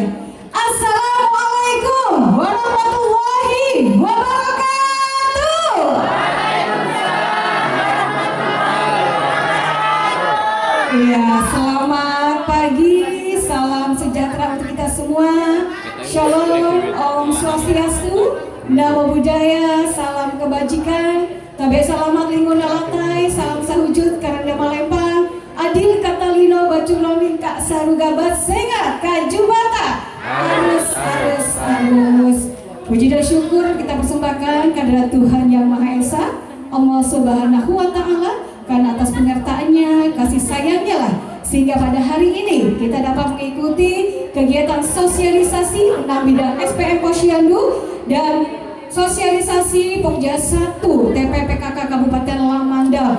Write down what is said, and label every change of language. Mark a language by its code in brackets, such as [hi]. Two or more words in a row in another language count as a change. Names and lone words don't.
[ar] السلام عليكم ورحمة الله وبركاته. [id] Iya, selamat pagi, salam sejahtera untuk kita semua. Shalom, [sa] Om Swastiastu, [pi] Namo Buddhaya, [id] salam kebajikan. [nij] Tabe salamat lingun alatai, salam sahujud karanda malempang, [knx] adil katalino baculamin kak sarugabat sengat kajubata. [nij] Arus. [id] Puji dan syukur kita persembahkan kehadirat Tuhan Yang Maha Esa, [ar] الله سبحانه وتعالى, [id] karena atas penyertaannya, kasih sayangnya lah, sehingga pada hari ini kita dapat mengikuti kegiatan sosialisasi tentang bidang SPM Posyandu dan sosialisasi Pokja 1 TPPKK Kabupaten Lamandau.